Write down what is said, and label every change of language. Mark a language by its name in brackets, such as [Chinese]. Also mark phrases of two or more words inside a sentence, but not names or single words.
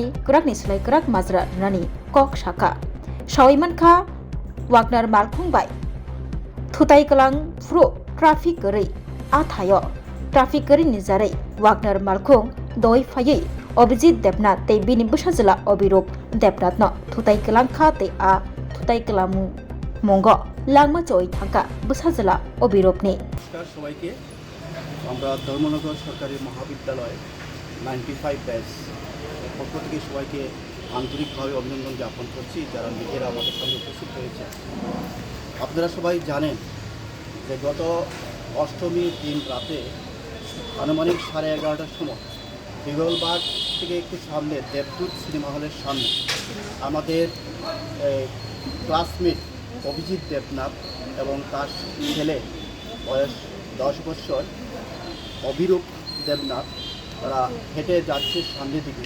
[Kok Borok] कराकनि सोलाय कराक माजरा नानि कक साका सावैमानखा वागनार मालखुंबाय थुताय कलां फ्रु ट्राफिक गरै आथायो ट्राफिक गरै निजारै वागनार मालखुं दय फायै अभिजित देवनाथ ते बिनि बसाजला अबिरूप देवनाथनो थुताय कलां खा ते आ थुताय कलां मुंगो लांमा चोय थांका बसाजला अबिरूपनि [Bangla] সবাইকে আমরা ধর্মনগর সরকারি মহাবিদ্যালয় 95 ব্যাচ পক্ষ থেকে সবাইকে আন্তরিকভাবে অভিনন্দন জ্ঞাপন করছি যারা নিজেরা আমাদের সঙ্গে উপস্থিত হয়েছে। আপনারা সবাই জানেন যে গত অষ্টমীর দিন রাতে আনুমানিক 11:30টার সময় বিগলবাগ থেকে একটু সামনে দেবদূত সিনেমা হলের সামনে আমাদের ক্লাসমেট অভিজিৎ দেবনাথ এবং তার ছেলে বয়স 10 বছর অভিরূপ দেবনাথ তারা হেঁটে যাচ্ছে সামনের দিকে।